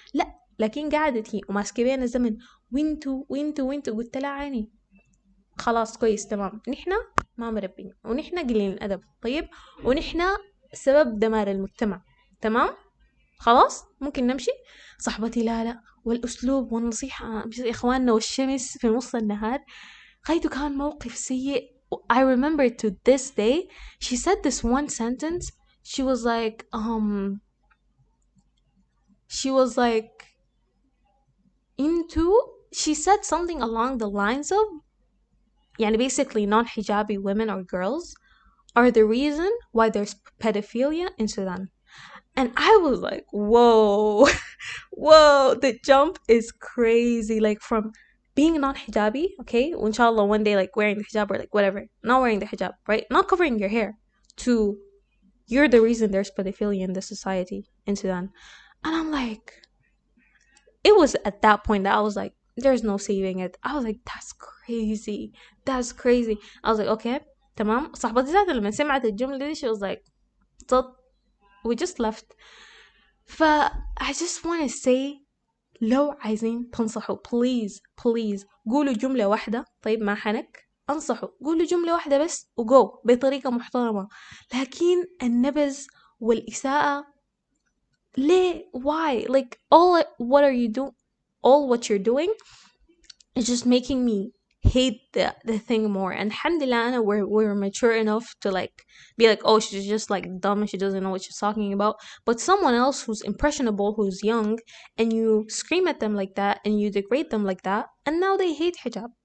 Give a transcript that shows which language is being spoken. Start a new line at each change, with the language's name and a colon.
Arabic: لا، لكن قعدت هي وماسكة بين الزمن وانتوا قلت لها عيني خلاص كويس تمام، نحنا ما مربين ونحنا قليل الأدب طيب ونحنا سبب دمار المجتمع تمام خلاص ممكن نمشي. صاحبتي لا والأسلوب والنصيحة يا إخواننا والشمس في نص النهار. غايته كان موقف سيء.
English: I remember to this day she said this one sentence. She was like she said something along the lines of يعني basically non-hijabi women or girls are the reason why there's pedophilia in Sudan. And I was like, whoa, whoa, the jump is crazy. Like from being non-hijabi, okay, inshallah one day like wearing the hijab or like whatever, not wearing the hijab, right? Not covering your hair, to you're the reason there's pedophilia in the society in Sudan. And I'm like, it was at that point that I was like, there's no saving it. I was like, that's crazy. That's crazy. I was like, okay, تمام.
Arabic: صاحبتي ذات لما سمعت الجملة دي
English: she was like,
Arabic: "طب."
English: We just left.
Arabic: ف
English: I just want to say,
Arabic: لو عايزين تنصحوا
English: please please
Arabic: قولوا جملة واحدة. طيب ما حنك انصحوا، قولوا جملة واحدة بس وجو بطريقة محترمة. لكن النبذ والإساءة، ليه؟
English: Why? Like all what are you doing? All what you're doing is just making me hate the thing more. And alhamdulillah Anna, we're mature enough to like be like, oh, she's just like dumb and she doesn't know what she's talking about. But someone else who's impressionable, who's young, and you scream at them like that and you degrade them like that, and now they hate hijab.